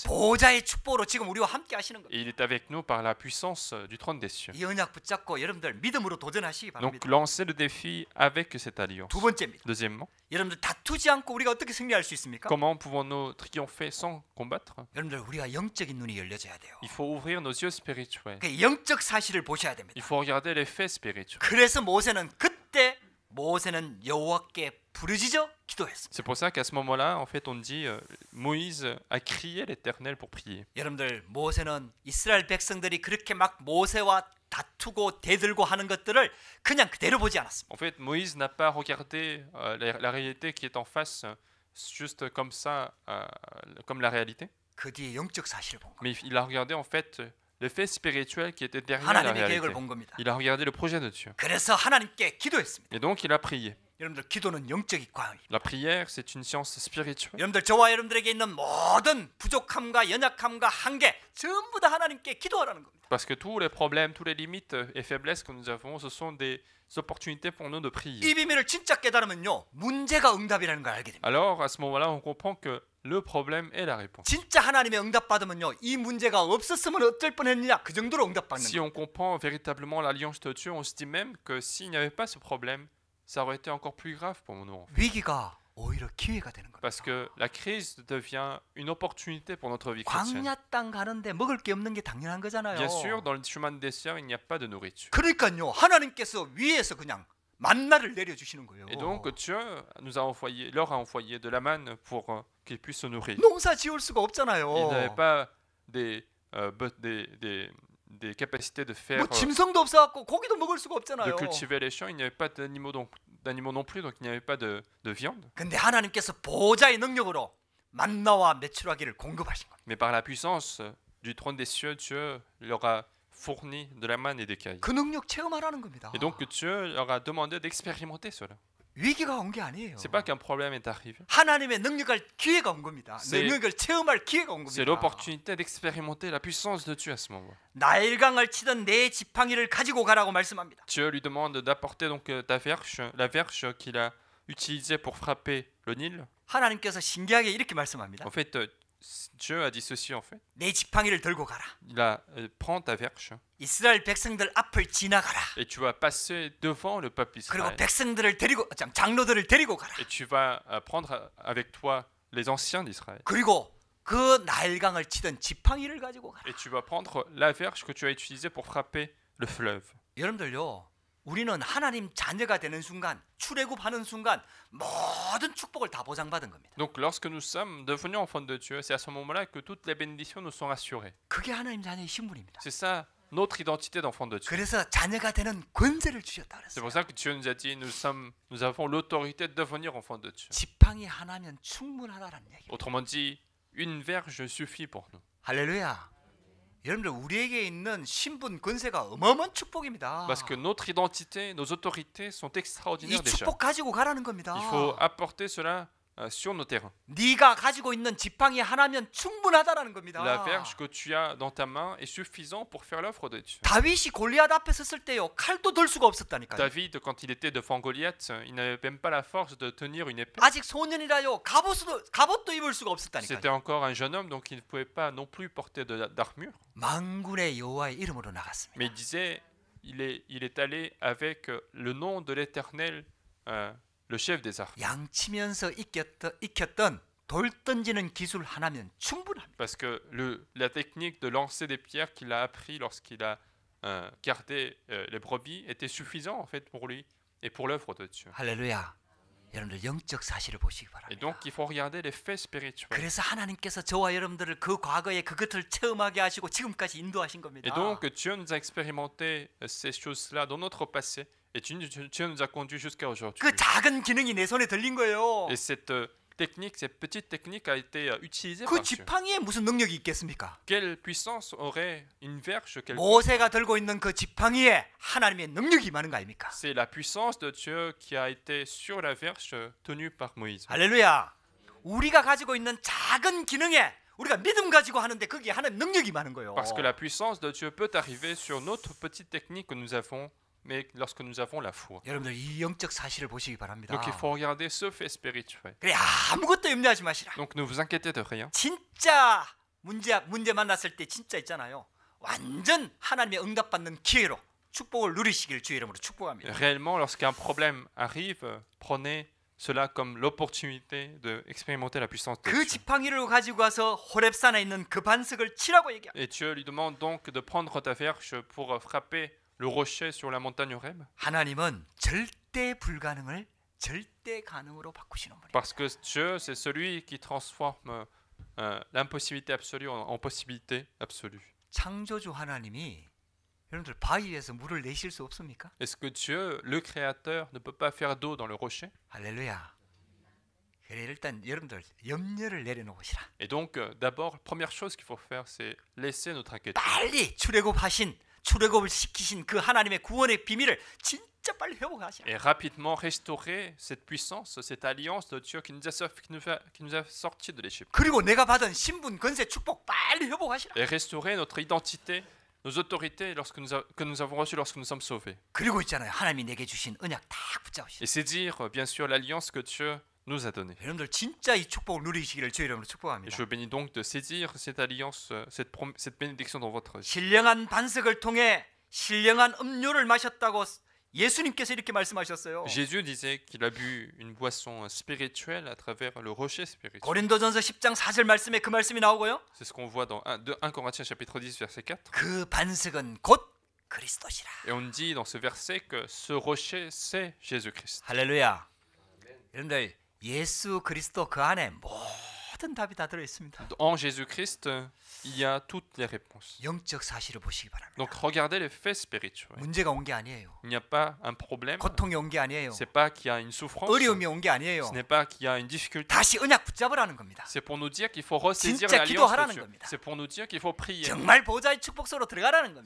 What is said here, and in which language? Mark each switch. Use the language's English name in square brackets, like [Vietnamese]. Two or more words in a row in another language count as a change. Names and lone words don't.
[Korean] 보좌의 축복으로 지금 우리와 함께 하시는 겁니다. [French] Et il est avec nous par la puissance du trône des cieux. [Korean] 이 언약 붙잡고 여러분들 믿음으로 도전하시기 [French] Donc [Korean] 바랍니다. [French] lancez le défi avec cette alliance. [Korean] 두 번째입니다. [French] Deuxièmement, [Korean] 여러분들 다투지 않고 우리가 어떻게 승리할 수 있습니까? [French] comment pouvons-nous triompher sans combattre? [Korean] 여러분들 우리가 영적인 눈이 열려져야 돼요. [French] Il faut ouvrir nos yeux spirituels. [Korean] 그 영적 사실을 보셔야 됩니다. [French] Il faut regarder les faits spirituels. [Korean] 그래서 모세는 여호와께 부르짖어 기도했습니다. [French] C'est pour ça qu'à ce moment-là, en fait, on dit Moïse a crié l'Éternel pour prier. [Korean] 여러분들 모세는 이스라엘 백성들이 그렇게 막 모세와 다투고 대들고 하는 것들을 그냥 그대로 보지 않았습니다. [French] En fait, Moïse n'a pas regardé la réalité qui est en face juste comme ça, comme la réalité, [Korean] 그 뒤에 영적 사실을 본 겁니다. [French] mais il a regardé en fait les faits spirituels qui étaient derrière la [Korean] 하나님의 계획을 [French] réalité. [Korean] 본 겁니다. [French] Il a regardé le projet de Dieu. [Korean] 그래서 하나님께 기도했습니다. [French] Et donc, il a prié. [Korean] 여러분들 기도는 영적 과학입니다. [French] La prière, c'est une science spirituelle. [Korean] 여러분들 저와 여러분들에게 있는 모든 부족함과 연약함과 한계 전부 다 하나님께 기도하라는 겁니다. [French] Parce que tous les problèmes, toutes les limites et faiblesses que nous avons, ce sont des opportunités pour nous de prier. [Korean] 이 비밀을 진짜 깨달으면요 문제가 응답이라는 걸 알게 됩니다. [French] Alors, à ce moment-là, on comprend que le problème est la réponse. [Korean] 진짜 하나님의 응답 받으면요 이 문제가 없었으면 어쩔 뻔했느냐 그 정도로 응답 받는 [French] Si [Korean] 거예요. [French] on comprend véritablement l'alliance de Dieu, on se dit même que s'il n'y avait pas ce problème, ça aurait été encore plus grave pour nous. [Korean] 위기가 오히려 기회가 되는 겁니다. [French] Parce que la crise devient une opportunité pour notre vie chrétienne. [Korean] 광야 땅 가는데 먹을 게 없는 게 당연한 거잖아요. [French] Bien sûr, dans le chemin de désert, il n'y a pas de nourriture. [Korean] 그러니까요 하나님께서 위에서 그냥 만나를 내려주시는 거예요. [French] Et donc Dieu leur a envoyé de la manne pour qu'ils puissent se nourrir. [Korean] 농사 지을 수가 없잖아요. [French] Ils n'avaient pas des capacités de faire, [Korean] 뭐 짐승도 없어갖고 고기도 먹을 수가 [French] de [Korean] 없잖아요. [French] cultiver les champs. Il n'y avait pas d'animaux non plus, donc il n'y avait pas de viande. [Korean] 근데 하나님께서 보좌의 능력으로 만나와 메추라기를 공급하신 겁니다. [French] Mais par la puissance du trône des cieux, Dieu leur a fourni de la manne et des cailles. [Korean] 그 능력 체험하라는 겁니다. [French] Et donc Dieu leur a demandé d'expérimenter cela. [Korean] 위기가 온 게 아니에요. [French] C'est pas qu'un problème est arrivé. [Korean] 하나님의 능력을 기회가 온 겁니다. [French] C'est- [Korean] 능력을 체험할 기회가 온 [French] C'est [Korean] 겁니다. [French] l'opportunité d'expérimenter la puissance de Dieu à ce moment. [Korean] 나일강을 치던 내 지팡이를 가지고 가라고 말씀합니다. [French] Dieu lui demande d'apporter donc la verge qu'il a utilisée pour frapper le Nil. [Korean] 하나님께서 신기하게 이렇게 말씀합니다. [French] En fait, Dieu a dit ceci en fait. [Korean] 내 지팡이를 들고 가라. [French] Il a prends ta verge [Korean] 이스라엘 백성들 앞을 지나가라. [French] et tu vas passer devant le peuple [Korean] 그리고 [French] d'Israël. [Korean] 백성들을 데리고 장로들을 데리고 가라. [French] Et tu vas prendre avec toi les anciens d'Israël. [Korean] 그리고 그 나일강을 치던 지팡이를 가지고 가라. [French] Et tu vas prendre la verge que tu as utilisée pour frapper le fleuve. [Korean] 여러분들요. 우리는 하나님 자녀가 되는 순간, 출애굽하는 순간 모든 축복을 다 보장받은 겁니다. [French] Donc lorsque nous sommes devenus enfants de Dieu, c'est à ce moment-là que toutes les bénédictions nous sont assurées. [Korean] 그게 하나님 자녀의 신분입니다. [French] C'est ça notre identité d'enfant de Dieu. [Korean] 그래서 자녀가 되는 권세를 주셨다 [French] C'est [Korean] 그랬어요. [French] pour ça que Dieu nous a dit nous avons l'autorité de devenir enfants de Dieu. [Korean] 지팡이 하나면 충분하다라는 얘기입니다. [French] Autrement dit, une verge suffit pour nous. [Korean] 할렐루야. 여러분들 우리에게 있는 신분 권세가 어마어마한 축복입니다. [French] Parce que notre identité, nos autorités sont [Korean] 이 [French] extraordinaires déjà. [Korean] 축복 가지고 가라는 겁니다. [French] Il faut apporter cela sur nos terrains. [Korean] 네가 가지고 있는 지팡이 하나면 충분하다라는 겁니다. [French] La verge que tu as dans ta main est suffisant pour faire l'œuvre de Dieu. [Korean] 다윗이 골리앗 앞에 섰을 때요 칼도 들 수가 없었다니까요. [French] David, quand il était devant Goliath, il n'avait même pas la force de tenir une épée. [Korean] 아직 소년이라요 갑옷도 입을 수가 [French] C'était [Korean] 없었다니까요. [French] encore un jeune homme, donc il ne pouvait pas non plus porter d'armure. [Korean] 만군의 여호와의 이름으로 나갔습니다. [French] Mais il disait, il est allé avec le nom de l'Éternel, le chef des armées. [Korean] 양치면서 익혔던 돌 던지는 기술 하나면 충분합니다. [French] Parce que la technique de lancer des pierres qu'il a appris lorsqu'il a gardé les brebis était suffisant en fait pour lui et pour l'œuvre de Dieu. [Korean] 할렐루야. 여러분들 영적 사실을 보시기 [French] Et [Korean] 바랍니다. [French] donc il faut regarder les faits spirituels. [Korean] 그래서 하나님께서 저와 여러분들을 그 과거에 그것을 체험하게 하시고 지금까지 인도하신 겁니다. [French] Et donc Dieu nous a expérimenté ces choses-là dans notre passé et Dieu nous a conduits jusqu'à aujourd'hui. [Korean] 그 작은 기능이 내 손에 들린 거예요. [French] Et cette petite technique a été utilisée [Korean] 그 [French] par Dieu. [Korean] 지팡이에 무슨 능력이 있겠습니까? [French] Quelle puissance aurait une verge quelconque? [Korean] 모세가 들고 있는 그 지팡이에 하나님의 능력이 많은 거 아닙니까? [French] C'est la puissance de Dieu qui a été sur la verge tenue par Moïse. [Korean] 할렐루야. 우리가 가지고 있는 작은 기능에 우리가 믿음 가지고 하는데 거기에 하나님 능력이 많은 거예요. [French] Parce que la puissance de Dieu peut arriver sur notre petite technique que nous avons, mais lorsque nous avons la foi. [Korean] 여러분들 이 영적 사실을 보시기 바랍니다. [French] Donc il faut regarder ce fait spirituel. [Korean] 그래 아무것도 염려하지 마시라. [French] Donc ne vous inquiétez de rien. [Korean] 진짜 문제 만났을 때 진짜 있잖아요. 완전 하나님의 응답받는 기회로 축복을 누리시길 주의 이름으로 축복합니다. [French] Réellement, lorsqu'un problème arrive, prenez cela comme l'opportunité d'expérimenter la puissance de [Korean] 그 [French] Dieu. [Korean] 지팡이를 가지고 와서 호렙산에 있는 그 반석을 치라고 얘기합니다. [French] Et Dieu lui demande donc de prendre ta verge pour frapper le rocher sur la montagne Horeb. [Korean] 하나님은 절대 불가능을 절대 가능으로 바꾸시는 분이에요. [French] Parce que Dieu, c'est celui qui transforme l'impossibilité absolue en possibilité absolue. [Korean] 창조주 하나님이 여러분들 바위에서 물을 내실 수 없습니까? [French] Est-ce que Dieu, le Créateur, ne peut pas faire d'eau dans le rocher? [Korean] 할렐루야. 그래 일단 여러분들 염려를 내려놓으시라. [French] Et donc, d'abord, première chose qu'il faut faire, c'est laisser notre inquiétude. [Korean] 빨리 출애굽을 시키신 그 하나님의 구원의 비밀을 진짜 빨리 회복하시라. [French] Et rapidement restaurer cette puissance, cette alliance de Dieu qui nous a sortis de l'Égypte. [Korean] 그리고 내가 받은 신분, 권세, 축복 빨리 회복하시라. [French] Et restaurer notre identité, nos autorités que nous avons reçues lorsque nous sommes sauvés. [Korean] 그리고 있잖아요. 하나님이 내게 주신 언약 딱 붙잡으시라. [French] Et c'est dire, bien sûr, l'alliance que Dieu nous a donnée. [Korean] 여러분들 진짜 이 축복을 누리시기를 주의 이름으로 [French] Et [Korean] 축복합니다. [French] je vous bénis donc de saisir cette alliance, cette bénédiction dans votre vie. [Korean] 신령한 반석을 통해 신령한 음료를 마셨다고 예수님께서 이렇게 말씀하셨어요. [French] Jésus disait qu'il a bu une boisson spirituelle à travers le rocher spirituel. [Korean] 고린도전서 10장 4절 말씀에 그 말씀이 나오고요. [French] C'est ce qu'on voit dans 1 Corinthiens chapitre 10 verset 4. [Korean] 그 반석은 곧 그리스도시라. [French] Et on dit dans ce verset que ce rocher c'est Jésus-Christ. [Korean] 할렐루야. 여러분들 예수 그리스도 그 안에 모든 답이 다 들어 있습니다. [French] En Jésus-Christ, il y a toutes les réponses. [Korean] 영적 사실을 보시기 바랍니다. [French] Donc regardez les faits spirituels. [Korean] 문제가 온 게 아니에요. [French] Il n'y a pas un problème. [Korean] 고통이 온 게 아니에요. [French] C'est pas qu'il y a une souffrance. [Korean] 어려움이 온 게 아니에요. [French] Ce n'est pas qu'il y a une difficulté. [Korean] 다시 언약 붙잡으라는 겁니다. [French] C'est pour nous dire qu'il faut ressaisir [Korean] 진짜 [French] l'alliance de [Korean] 기도하라는 [French] Dieu. [Korean] 겁니다. [French] C'est pour nous dire qu'il faut prier. [Korean] 정말 보좌의 축복소로 들어가라는 겁니다.